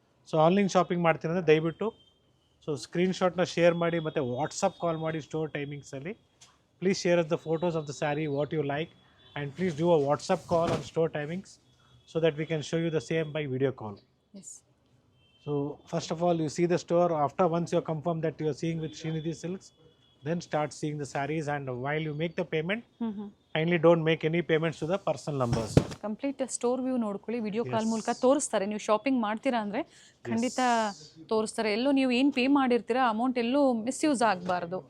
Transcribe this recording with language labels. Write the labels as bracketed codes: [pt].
[kn] So online shopping ಮಾಡ್ತೀನಿ ಅಂದರೆ ದಯವಿಟ್ಟು ಸೊ ಸ್ಕ್ರೀನ್ಶಾಟ್ನ ಶೇರ್ ಮಾಡಿ ಮತ್ತು ವಾಟ್ಸಪ್ ಕಾಲ್ ಮಾಡಿ store ಟೈಮಿಂಗ್ಸಲ್ಲಿ. [en] Please share the photos of the sari what you like and please do a WhatsApp call on store timings so that we can show you the same by video call. Yes. So first of all you see the store. After once you are confirmed that you are seeing with Srinidhi Silks, then start seeing the sarees. And while you make the payment, kindly don't make any payments to the personal numbers. [kn] Complete store view ನೋಡ್ಕೊಳ್ಳಿ. Video call ಮೂಲಕ ತೋರಿಸ್ತಾರೆ. ನೀವು shopping ಮಾಡ್ತೀರಾ ಅಂದರೆ ಖಂಡಿತ ತೋರಿಸ್ತಾರೆ. ಎಲ್ಲೂ ನೀವು ಏನು ಪೇ ಮಾಡಿರ್ತೀರಾ ಅಮೌಂಟ್ ಎಲ್ಲೂ ಮಿಸ್ಯೂಸ್ ಆಗಬಾರ್ದು.